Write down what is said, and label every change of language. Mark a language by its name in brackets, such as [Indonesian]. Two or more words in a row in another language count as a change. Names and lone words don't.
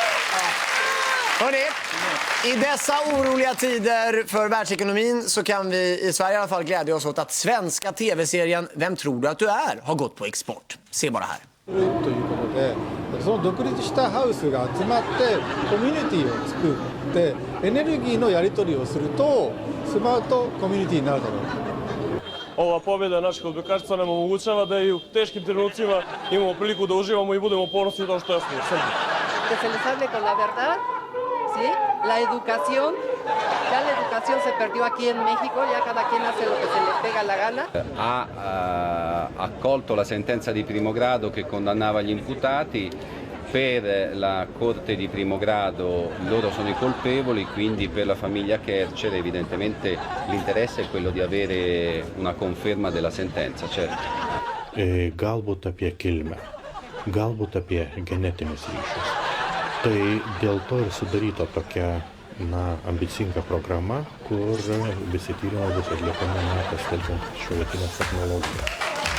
[Swedish] Hörrni, i dessa oroliga tider för världsekonomin så kan vi i Sverige i alla fall glädja oss åt att svenska tv-serien Vem tror du att du är har gått på export. Se bara här. [Japanese] ということで、その独立したハウスが集まってコミュニティを作ってエネルギーのやり取りをするとスマートコミュニティになるだろう。 [Serbian] Ova pobjeda našeg odbojkašica nam omogućava da i u teškim trenucima imamo priliku da uživamo i budemo ponosni to što jesmo u Srbiji. [Spanish] Que se les hable con la verdad, ¿sí? La educación, ya la educación se perdió aquí en México, ya cada quien hace lo que se le pega la gana. [Italian] Ha accolto la sentenza di primo grado che condannava gli imputati. Per la Corte di primo grado loro sono i colpevoli, quindi per la famiglia Kercher evidentemente l'interesse è quello di avere una conferma della sentenza, certo. [Lithuanian] Galbūt apie kilmę, galbūt apie genetinius ryšius. Tai dėl to ir sudaryta tokia ambicinga programa, kur visi tyrimai bus atliekami pasitelkiant šiuolaikinės technologijas.